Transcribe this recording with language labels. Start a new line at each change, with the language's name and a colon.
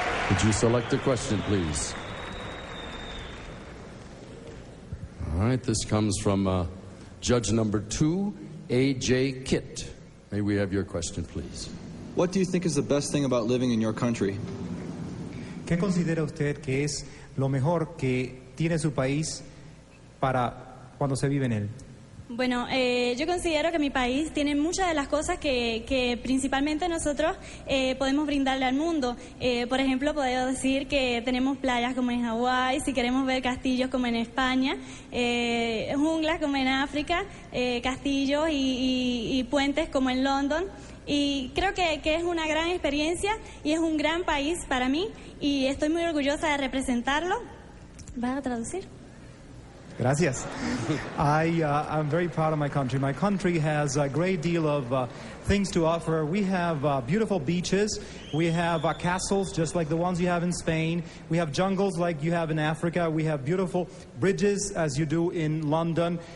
English: Would you select a question, please? All right, this comes from judge number 2, A.J. Kitt. May we have your question, please? What do you think is the best thing about living in your country?
Spanish: ¿Qué considera usted que es lo mejor que tiene su país para cuando se vive en él? Bueno, yo considero que mi país tiene muchas de las cosas que principalmente nosotros podemos brindarle al mundo. Por ejemplo, puedo decir que tenemos playas como en Hawái, si queremos ver castillos como en España, junglas como en África, castillos y puentes como en London. Y creo que es una gran experiencia y es un gran país para mí y estoy muy orgullosa de representarlo. ¿Vas a traducir? Gracias.
English: I'm very proud of my country. My country has a great deal of things to offer. We have beautiful beaches. We have castles just like the ones you have in Spain. We have jungles like you have in Africa. We have beautiful bridges as you do in London.